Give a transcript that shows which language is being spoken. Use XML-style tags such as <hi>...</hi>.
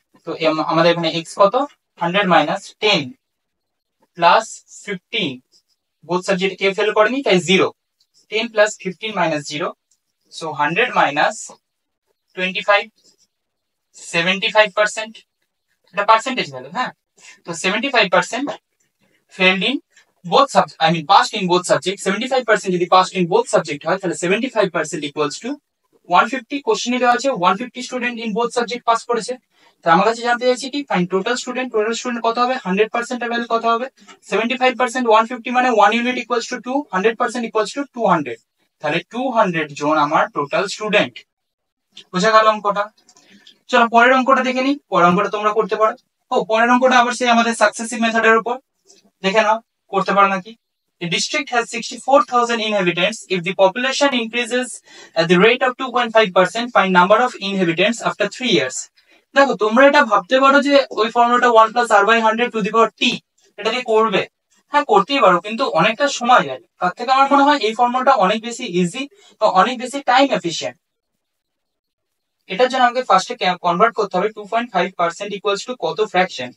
<bn>তো আমাদের এখানে এক্স কত? 100 মাইনাস 10 প্লাস 15, বোথ সাবজেক্ট কেউ ফেল করেনি তাই 0। 10 প্লাস 15 মাইনাস 0, সো 100 মাইনাস 25, 75%, এটা পার্সেন্টেজ ভ্যালু। হ্যাঁ, তো 75% failed in</bn> <en>both subject, I mean passed in both subject।</en> <bn>75% যদি</bn> <en>passed in both subject</en> <bn>হয় তাহলে 75% equals to 150 কোশ্চেনে দেওয়া আছে 150 student in both subject pass করেছে। তো আমার কাছে জানতে চাইছি কি ফাইন টোটাল স্টুডেন্ট কত হবে, 100% এর ভ্যালু কত হবে, 75% 150 মানে 1 unit equals to 2, 100% equals to 200, তাহলে 200 জন আমার টোটাল স্টুডেন্ট। বোঝা গেল অঙ্কটা? চলো পরের অঙ্কটা দেখে নিই, পরের অঙ্কটা তোমরা করতে পারো। ও পরের অঙ্কটা আবার সেই আমাদের সাকসেসিভ মেথডের উপর, দেখে নাও করতে পারো নাকি।</bn> <en>The district has 64,000 inhabitants. If the population increases at the rate of 2.5%, find number of inhabitants after 3 years.</en> <bn>দেখো তোমরা এটা ভাবতে পারো যে ওই ফর্মুলাটা</bn> <en>1 plus r by 100 to the power t,</en> <bn>এটা দিয়ে করবে। হ্যাঁ করতেই পারো, কিন্তু অনেকটা সময় যায়। তার থেকে আমার মনে হয় এই ফর্মুলাটা অনেক বেশি ইজি বা অনেক বেশি টাইম এফিশিয়েন্ট। এটার জন্য আমাকে ফার্স্টে কনভার্ট করতে হবে 2.5% ইকুয়ালস টু কত ফ্র্যাকশন।</bn>